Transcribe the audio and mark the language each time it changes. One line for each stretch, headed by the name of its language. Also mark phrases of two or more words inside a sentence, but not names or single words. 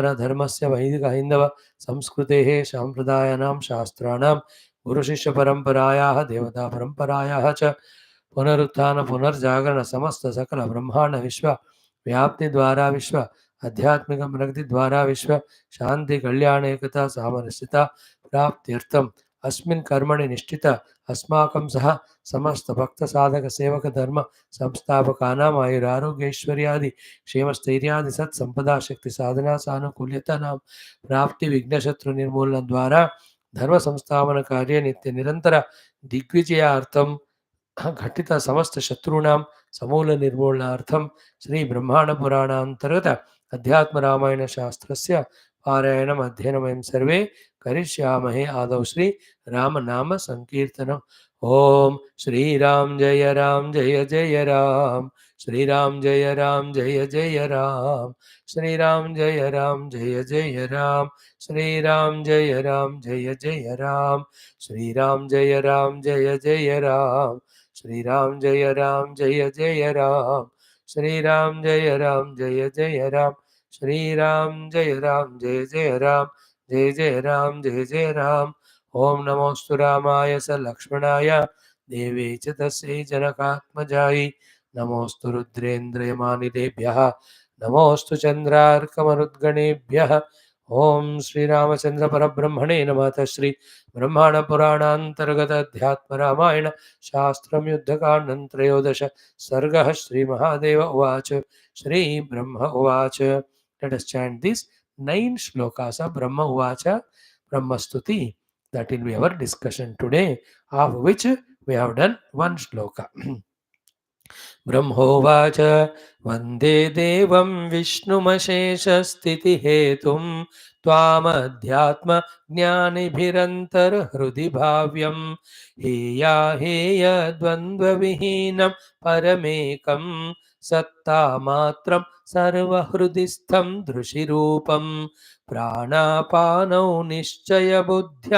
Sanskrit: धर्मस्य वैदिक हिंदव संस्कृतेः सांप्रदायानां शास्त्राणां गुरुशिष्य परंपरायाः देवता परंपरायाः च पुनरुत्थान पुनर्जागरण समस्त सकल ब्रह्मांड विश्व व्याप्ति द्वारा विश्व आध्यात्मिक प्रगति द्वारा विश्व शांति कल्याण एकता सामरस्यता प्राप्त्यर्थम अस्मिन् कर्मणि निष्ठित अस्माकं सह समस्त भक्त साधक सेवक धर्म संस्थापकानां आयुरारोग्यैश्वर्यादि क्षेमस्थैर्यादि सत्संपदा शक्ति साधना सानुकूल्यतानां प्राप्ति विघ्नशत्रु निर्मूलन द्वारा धर्म संस्थापन कार्य नित्य निरंतर दिग्विजयार्थं घटित समस्त शत्रूणां समूल निर्मूलनार्थं श्री ब्रह्मांड पुराणांतर्गत अध्यात्म रामायण शास्त्रस्य पारायणम् अध्ययनं वयं सर्वे करिष्यामहे। आदौ श्री राम नाम संकीर्तनम्। ओम श्री राम जय जय राम श्री राम जय जय राम श्री राम जय जय राम श्री राम जय जय राम श्री राम जय जय राम श्री राम जय जय राम श्री राम जय जय राम श्री राम जय जय राम जय जय राम। ओम नमोस्तु रामाय स लक्ष्मणाय देवे च तस्यै जनकात्मजायै नमोस्तु रुद्रेन्द्रयमानिलेभ्यः नमोस्तु चन्द्रार्कमरुद्गणेभ्यः। ओम श्री रामचंद्र परब्रह्मणे नमः। श्री ब्रह्मांड पुराणांतर्गत अध्यात्म रामायण शास्त्रं युद्धकाण्डं त्रयोदश सर्गः। श्री महादेव उवाच श्री ब्रह्म उवाच।
English: Let us chant these 9 shlokas of Brahma Uvacha Brahma Stuti. That will be our discussion today, of which we have done 1 shloka.
Sanskrit: ब्रह्मोवाच वन्दे देवं विष्णुमशेषस्थितिहेतुं त्वामध्यात्म ज्ञानिभिरन्तर्हृदि भाव्यं हेयाहेयद्वन्द्वविहीनं परमेकं सत्तामात्रं सर्वहृदिस्थं दृशिरूपं प्राणापानौ निश्चयबुद्ध्या